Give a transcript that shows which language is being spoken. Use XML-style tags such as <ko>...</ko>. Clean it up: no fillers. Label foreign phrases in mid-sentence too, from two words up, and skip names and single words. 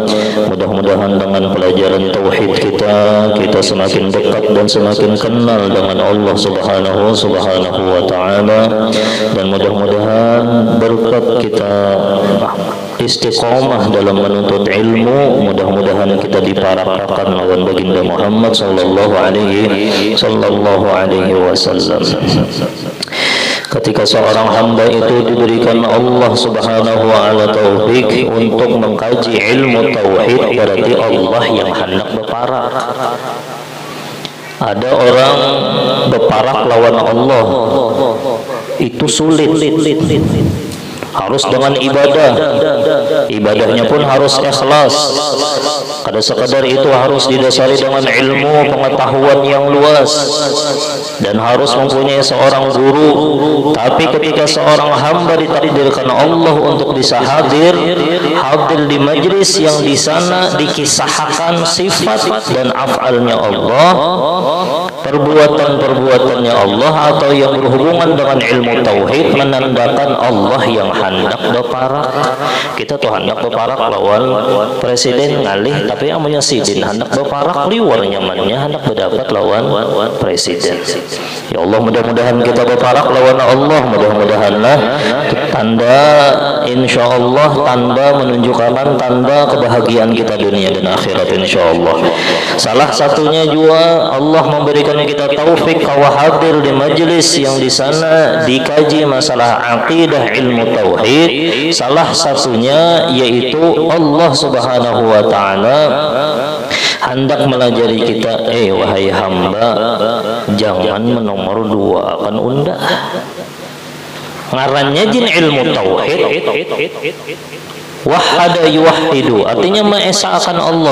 <id>Mudah-mudahan dengan pelajaran tauhid kita semakin dekat dan semakin kenal dengan Allah</id> <ar>سبحانه وتعالى,</ar> <id>dan mudah-mudahan berkat kita istiqamah dalam menuntut ilmu, mudah-mudahan kita diparakkan lawan baginda Muhammad</id> <ar>صلى الله عليه وسلم.</ar> <id>Ketika seorang hamba itu diberikan Allah</id> <ar>سبحانه وتعالى</ar> <id>taufik untuk mengkaji ilmu tauhid, berarti Allah yang hendak berparak.</id> <bjn>Ada orang berparak lawan Allah itu sulit.</bjn> <id>harus dengan ibadah. Ibadahnya pun harus ikhlas. Kada sekadar itu, harus didasari dengan ilmu pengetahuan yang luas, dan harus mempunyai seorang guru. Tapi ketika seorang hamba ditakdirkan Allah untuk bisa hadir di majlis yang di sana dikisahkan sifat dan af'alnya Allah, perbuatan-perbuatannya Allah, atau yang berhubungan dengan ilmu tauhid, menandakan Allah yang hendak beparak.</id> <bjn>Kita tuh hendak beparak lawan presiden ngalih, tapi amanya sidin hendak beparak liwar nyamannya hendak berdapat lawan presiden. Ya Allah, mudah-mudahan kita beparak lawan Allah,</bjn> <id>mudah-mudahanlah tanda,</id> <ar>إن شاء الله</ar> <id>tanda menunjukkan tanda kebahagiaan kita dunia dan akhirat,</id> <ar>إن شاء الله.</ar> <id>Salah satunya juga Allah memberikan kita taufik bahwa hadir di majelis yang di sana dikaji masalah akidah ilmu tauhid. Salah satunya yaitu Allah</id> <ar>سبحانه وتعالى</ar> <id>hendak melajari kita, wahai hamba, jangan menomor dua akan undah.</id> <bjn>Ngarannya jin ilmu tauhid,</bjn> <ar>وحد يوحد,</ar> <bjn>artinya mengesahkan Allah.</bjn>